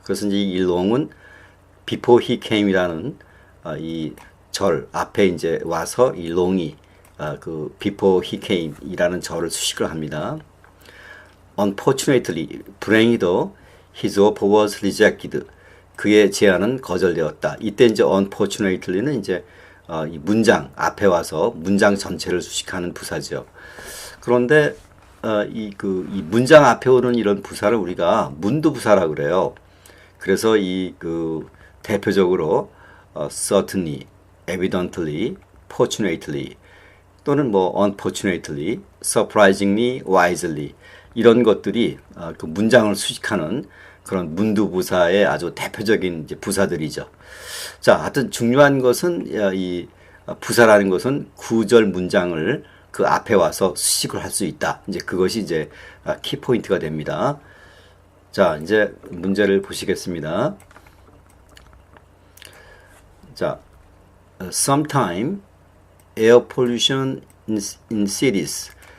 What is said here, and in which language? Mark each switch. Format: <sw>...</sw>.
<ko>그래서 이제 이 long은</ko> <en>before he came</en> <ko>이라는 이 절 앞에 이제 와서 이 long이 그 before he came이라는 절을 수식을 합니다.</ko> <en>Unfortunately, 불행히도 his offer was rejected.</en> <ko>그의 제안은 거절되었다. 이때 이제 unfortunately는 이제 이 문장 앞에 와서 문장 전체를 수식하는 부사죠. 그런데 이 문장 앞에 오는 이런 부사를 우리가 문두부사라 그래요. 그래서 대표적으로 certainly, evidently, fortunately 또는 뭐 unfortunately, surprisingly, wisely 이런 것들이 그 문장을 수식하는 그런 문두부사의 아주 대표적인 이제 부사들이죠. 자, 하여튼 중요한 것은 이 부사라는 것은 구절 문장을 그 앞에 와서 수식을 할 수 있다. 이제 그것이 이제 키포인트가 됩니다. 자, 이제 문제를 보시겠습니다.</ko> <en>자, sometime air pollution in cities.</en>